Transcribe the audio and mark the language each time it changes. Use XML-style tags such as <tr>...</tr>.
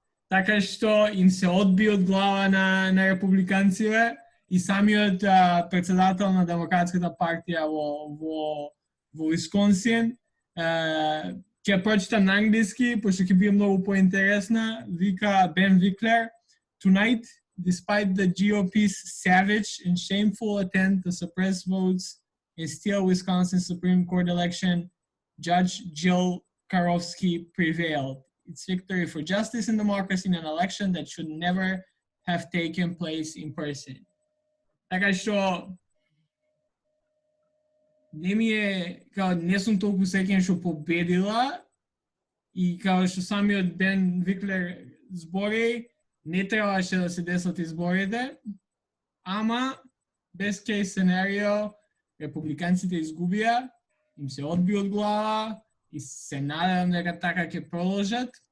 <mk>Така што им се одби од глава на републиканците и самиот председател на Демократската партија во Висконсин ќе прочитам на англиски, пошто ќе биде многу поинтересна.</mk> <en>Вика Бен Виклер, "Tonight, despite the GOP's savage and shameful attempt to suppress votes and steal Wisconsin Supreme Court election, Judge Jill Karofsky prevailed. It's victory for justice and democracy in an election that should never have taken place in person."</en> <mk>Така што не сум толку сеќен што победила и као што самиот Бен Виклер збори, не требаше да се десат изборите, ама</mk> <en>best case scenario,</en> <mk>републиканците изгубија, им се одби од глава и се надевам дека така ќе продолжат.</mk>